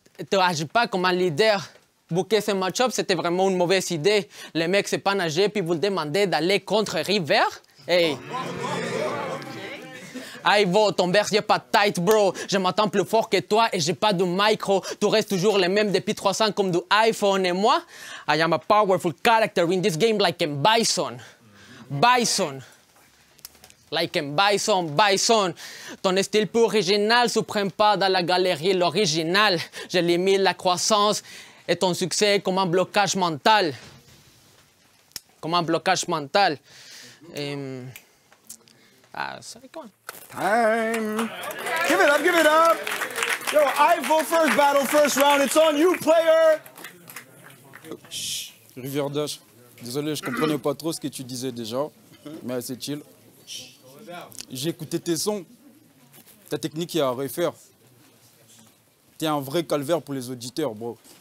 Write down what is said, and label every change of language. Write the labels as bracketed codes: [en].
[fr] Tu agis pas comme un leader. Booker ce match-up, c'était vraiment une mauvaise idée. Les mecs, c'est pas nager, puis vous le demandez d'aller contre River. Hey! Ivo, ton verse n'est pas tight, bro. Je m'attends plus fort que toi et j'ai pas de micro. Tu restes toujours les mêmes depuis 3 ans comme du iPhone. Et moi, [en] I am a powerful character in this game like a bison. Bison. Like a bison. [fr] Ton style plus original se prend pas dans la galerie l'original. Je limite la croissance et ton succès comme un blocage mental. C'est quoi? [en] Time. Give it up. Yo, Ivo, first battle, first round. It's on you, player. [fr] Chut, Riverdash. Désolé, je comprenais pas trop ce que tu disais déjà, mais c'est chill. J'ai écouté tes sons. Ta technique est à refaire. T'es un vrai calvaire pour les auditeurs, bro.